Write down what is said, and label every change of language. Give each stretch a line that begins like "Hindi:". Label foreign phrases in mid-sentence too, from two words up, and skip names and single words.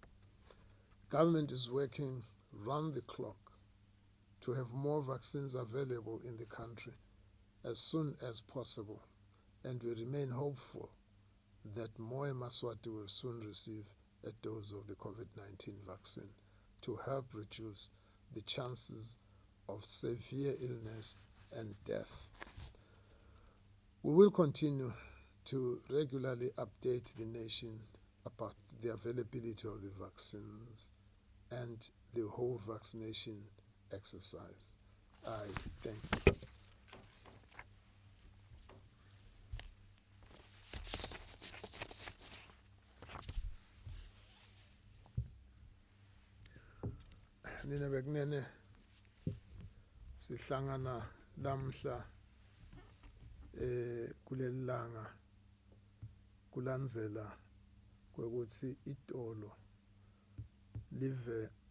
English: Government is working round the clock to have more vaccines available in the country as soon as possible, and we remain hopeful that more Yemaswati will soon receive a dose of the COVID-19 vaccine to help reduce the chances of severe illness and death. We will continue to regularly update the nation about the availability of the vaccines and the whole vaccination exercise. I thank you.
Swati: Nina bekunene sihlangana lamhla kuleli langa kulandzela kwekuthi itolo live